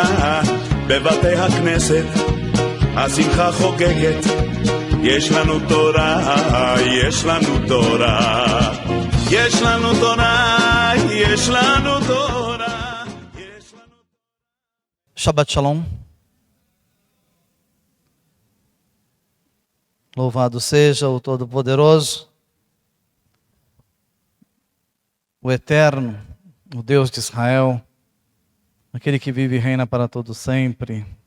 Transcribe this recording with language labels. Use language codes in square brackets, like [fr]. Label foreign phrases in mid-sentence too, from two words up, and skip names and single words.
[he] בבתי הכנסת השמחה חוגגת, יש לנו תורה, יש לנו תורה, יש לנו תורה, יש לנו תורה, יש לנו... שבת שלום. [pt] Louvado seja o Todo-Poderoso, o Eterno, o Deus de Israel, aquele que vive e reina para todo sempre.